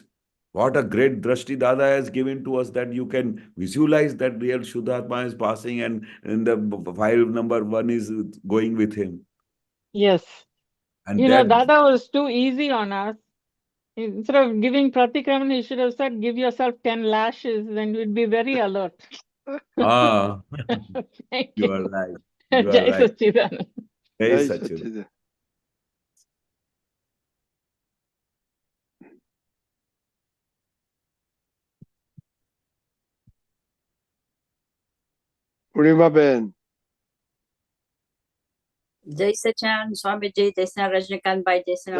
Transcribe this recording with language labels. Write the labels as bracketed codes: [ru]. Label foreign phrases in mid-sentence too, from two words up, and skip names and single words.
[en] What a great Drishti Dada has given to us that you can visualize that real Shuddhatma is passing and the file number 1 is going with him. Yes. And that, Dada was too easy on us. Instead of giving Pratikraman, he should have said, give yourself 10 lashes, then you'd be very alert. Thank you are right. you. You are [gu] Jai [en] right. [gu] Sachidanand. Jai Jai Sachidanand. Sachidanand. પૂર્ણિમાબેન. જય સચિદાનંદ સ્વામીજી, જય શ્રી રજનીકાંતભાઈ, જય શ્રી